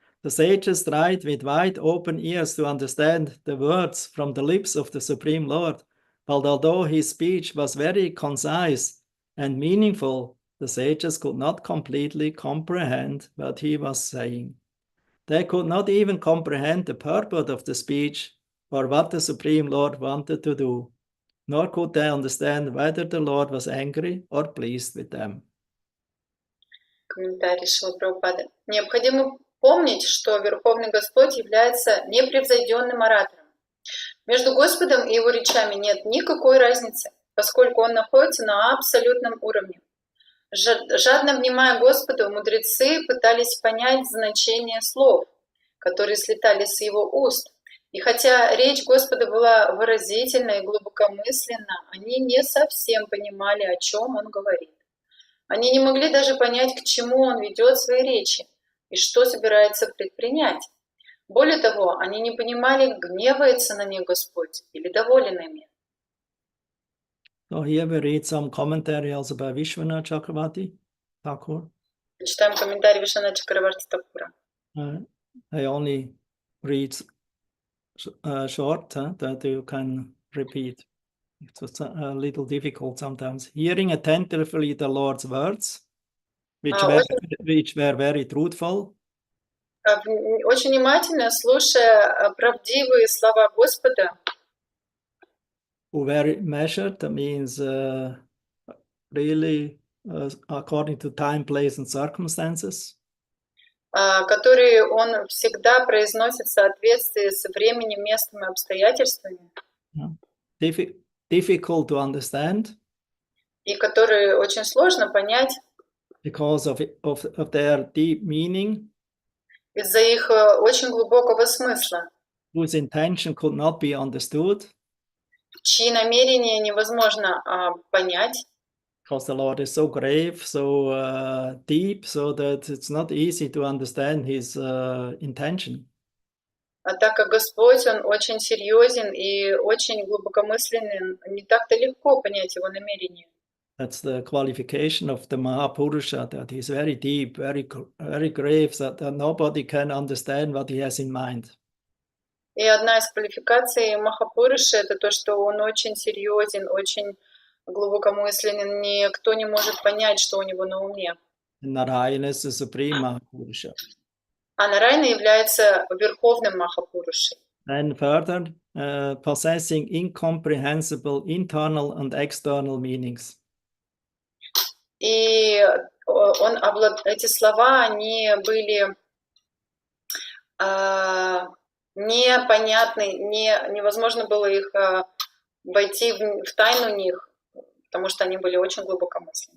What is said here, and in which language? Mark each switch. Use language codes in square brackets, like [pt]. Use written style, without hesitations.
[en] The sages tried with wide open ears to understand the words from the lips of the Supreme Lord, but although his speech was very concise and meaningful, the sages could not completely comprehend what he was saying. They could not even comprehend the purport of the speech or what the Supreme Lord wanted to do, nor could they understand whether the Lord was angry or pleased with them. [ru] Комментарий Шрила Прабхупады. Необходимо помнить, что Верховный Господь является непревзойденным оратором. Между Господом и его речами нет никакой разницы, поскольку он находится на абсолютном уровне. Жадно внимая Господу, мудрецы пытались понять значение слов, которые слетали с его уст. И хотя речь Господа была выразительна и глубокомысленна, они не совсем понимали, о чем он говорит. Они не могли даже понять, к чему он ведет свои речи и что собирается предпринять. Более того, они не понимали, гневается на них Господь или доволен ими. [en] So here we read some commentary also by Vishwanath Chakravarti Thakur. [ru] Читаем комментарий Вишваната Чакраварти Такура. [en] I only read short, that you can repeat. It's a little difficult sometimes. Hearing attentively the Lord's words, which were very truthful. [ru] Очень внимательно слушая правдивые слова Господа. [en] Who were measured, that means really according to time, place, and circumstances. [ru] Которые он всегда произносит в соответствии с временем, местом и обстоятельствами. [en] Difficult to understand. [ru] И которые очень сложно понять. [en] Because of their deep meaning. [ru] Из-за их очень глубокого смысла. [en] Whose intention could not be understood. [ru] Чьи намерения невозможно понять. [en] Because the Lord is so grave, so deep, so that it's not easy to understand his intention. [ru] А так как Господь, он очень серьезен и очень глубокомысленен, не так-то легко понять его намерения. [en] That's the qualification of the Mahapurusha, that he's very deep, very grave, that nobody can understand what he has in mind. [ru] И одна из квалификаций Махапуруши — это то, что он очень серьезен, очень глубокомысленен, никто не может понять, что у него на уме. [en] Narayana is the supreme Mahapurusha. [ru] А Нарайна является верховным Махапурушей. [en] And further, possessing incomprehensible internal and external meanings. [ru] И эти слова, они были непонятны, невозможно было их войти в тайну них, потому что они были очень глубокомысленны.